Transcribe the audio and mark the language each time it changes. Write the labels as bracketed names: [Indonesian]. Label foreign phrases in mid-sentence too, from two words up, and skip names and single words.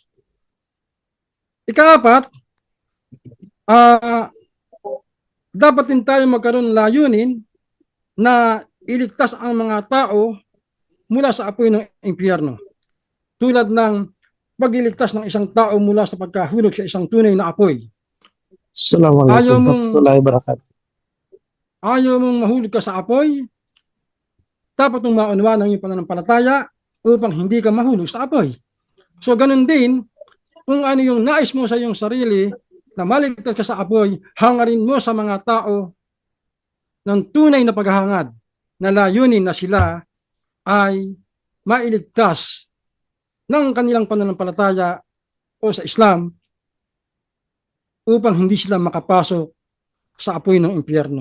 [Filipino] Ikaapat, dapat din tayo magkaroon ng layunin na iligtas ang mga tao mula sa apoy ng impyerno. Tulad ng pagliligtas ng isang tao mula sa pagkahulog sa isang tunay na apoy. [Arabic] السلام عليكم ورحمة الله وبركاته. [Filipino] Ayaw mong mahulog ka sa apoy, dapat mong maunawaan ang iyong pananampalataya upang hindi ka mahulog sa apoy. So ganun din, kung ano yung nais mo sa iyong sarili na maligtas ka sa apoy, hangarin mo sa mga tao ng tunay na paghahangad na layunin na sila ay mailigtas ng kanilang pananampalataya o sa Islam upang hindi sila makapasok sa apoy ng impyerno.